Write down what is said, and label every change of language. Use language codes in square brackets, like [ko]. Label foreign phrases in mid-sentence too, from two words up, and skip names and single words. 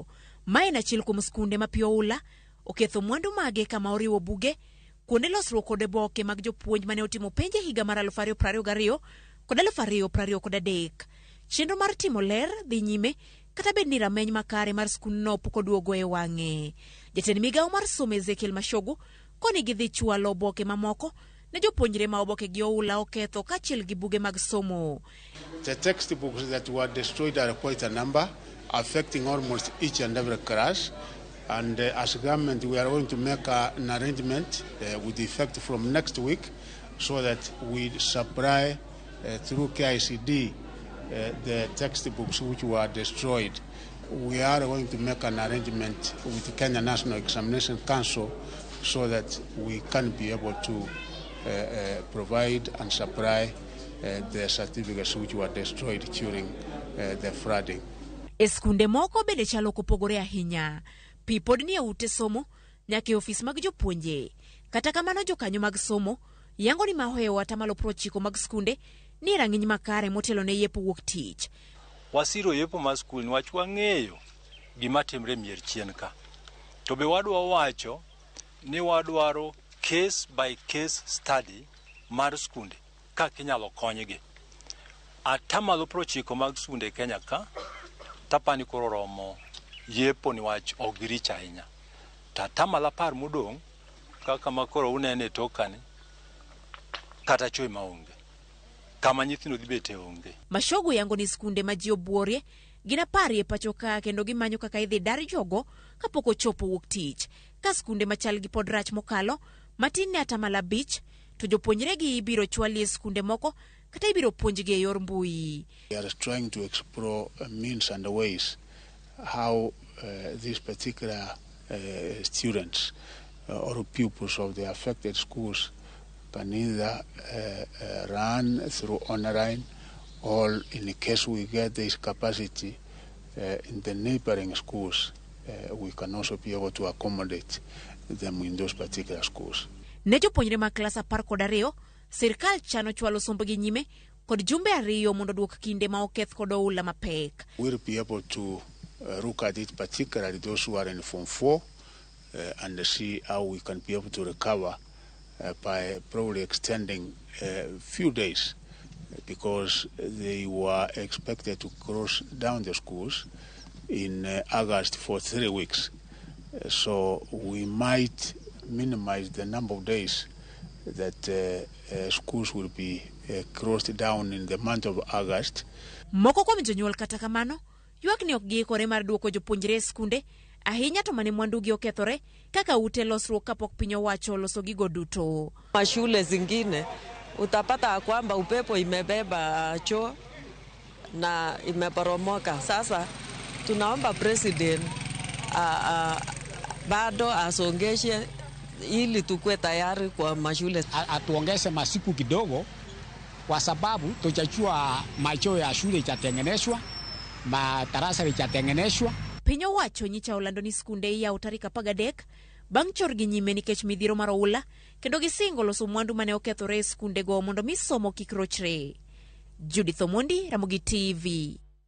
[luo] Mae na achiel kuom skunde ma pi oula oketho mwandu mage kama oriwo buge, kuonde losruok kod oboke mag jopuonj mane otimo penje higa mar 2022 kod 2023. Chenro mar timo ler dhi nyime kata bed ni rameny makare mar skundno pok oduogo e wang'e. Jatend migao mar somo Ezekiel Mashogu koni gidhi chwalo oboke mamoko ne jopuonjre ma oboke gi oula oketho kaachiel gi buge mag somo. [en] The textbooks that were destroyed are quite a number, affecting almost each and every class. And as a government, we are going to make an arrangement with effect from next week so that we supply through KICD the textbooks which were destroyed. We are going to make an arrangement with the Kenya National Examination Council so that we can be able to provide and supply the certificates which were destroyed during the flooding. [luo] Eskunde moko bende chalo kopogore ahinya. Pi pod ni ute somo nyaka e ofis mag jopuonje. Kata kamano jokanyo mag somo yango ni mahoewa atamalo 90 mag skunde ni rang'iny makare motelo ne yepo wuok tich. Wasiro yepo mar skul niwach wang'eyo gima timre mier chien ka. To be wadwa wacho ni wadwaro [en] case by case study [luo] mar skunde kaka inyalo konygi. Atamalo 90 mag skunde Kenya ka tapani koro romo yepo niwach ogirich ahinya. Atamalo 10 modong' kaka makoro unene tokani kata choi maonge. Kama nyithindo dhi bete onge. Mashogu yango ni skunde ma ji obuorie gina pari e pacho ka kendo gimanyo kaka idhi dar jogo kapok ochopo wuok tich. Ka skunde machal gi pod rach mokalo matin ne atamalo 5 to jopuonjre gi ibiro chwali e skunde moko kata ibiro puonjgi e yor mbui. [en] We are trying to explore means and ways how these particular students or pupils of the affected schools can either run through online or in case we get this capacity in the neighboring schools, we can also be able to accommodate them in those particular schools. [luo] Ne jopuonjre ma klas 12, sirkal chano chwalo sombgi nyime kod jumbe ariyo mondo duok kinde ma oketh kod oula mapek. [en] We'll be able to look at it, particularly those who are in Form 4, and see how we can be able to recover by probably extending a few days, because they were expected to close down the schools in August for 3 weeks. So we might minimize the number of days that schools will be closed down in the month of August. [luo] Moko kuom jonyuol kata kamano ywak ni ok giikore mar duoko jopuonjre e skunde ahinya to mane mwandugi okethore kaka ute losruok kapok piny owacho loso gigo duto. [sw] Mashule zingine utapata kwamba upepo imebeba choo na imeporomoka. Sasa tunaomba president bado asongeshe ili tukue tayari kwa mashule. Atuongeze masiku kidogo kwa sababu tutachua machoo ya shule itatengenezwa, madarasa itatengenezwa. [luo] Piny owacho nyicha olando ni skunde iyawo tarik 13 bang' chorgi nyime nikech midhiero mar oula kendo gisingo loso mwandu mane okethore e skunde go mondo mi somo kik rochre. Judith Omondi, Ramogi TV.